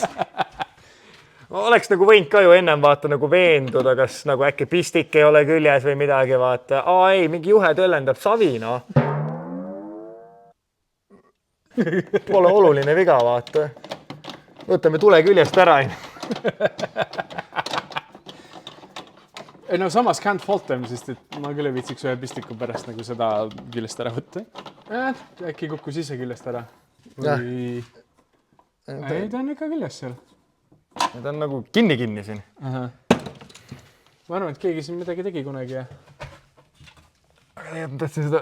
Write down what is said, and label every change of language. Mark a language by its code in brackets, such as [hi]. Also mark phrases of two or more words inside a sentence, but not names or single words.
[et] Oleks nagu võinud ka ju ennem vaata nagu veenduda, kas nagu äkki pistik ei ole küljes või midagi vaata. Ei, mingi juhe tõllendab savi, no. Pole oluline viga, vaata. Võtame tule küljest ära. Ei no samas [en] can't fault them, [et] sest et ma küll ei viitsiks ühe pistiku pärast nagu seda küljest ära võtta. Äkki kukkus ise küljest ära. Või... Ei, ta on ikka küljes seal. Need on nagu kinni siin. Ma arvan, et keegi siin midagi tegi kunagi. Aga ma tahtsin seda...